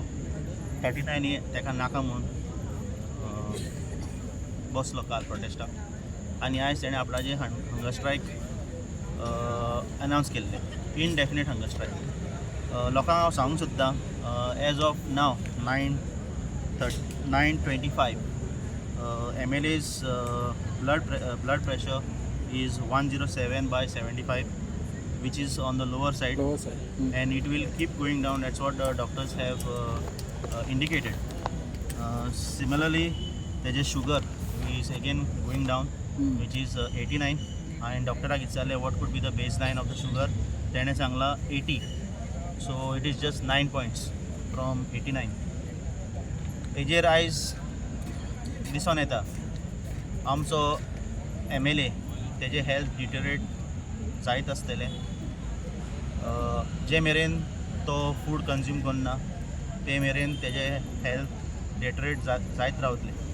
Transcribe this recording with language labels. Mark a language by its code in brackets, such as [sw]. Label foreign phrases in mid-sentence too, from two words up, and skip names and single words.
[kok] 39 ताका नाका म्हूण बसलो काल प्रोटेस्टाक आनी आयज तेणें आपणाचें [en] hunger strike [kok] अनावन्स केल्लें, [en] indefinite hunger strike. [kok] लोकांक हांव सांगूंक सोदता [en] as of now 9:25 MLA's blood pressure is 107/75, which is on the lower side. And it will keep going down. That's what the doctors have indicated. Similarly, तेजे sugar is again going down, which is 89. And [kok] डॉक्टराक विचारलें [en] what could be the baseline of the sugar. [kok] तेणें सांगला 80. [en] So it is just 9 points from 89. [kok] हेजेर आयज दिसून येता आमचो MLA तेजे [en] health deteriorate [kok] जायत आसतलें. जे मेरेन तो फूड कंज्यूम करना ते मेरेन तेजे [en] health deteriorate [kok] जायत रावतलें.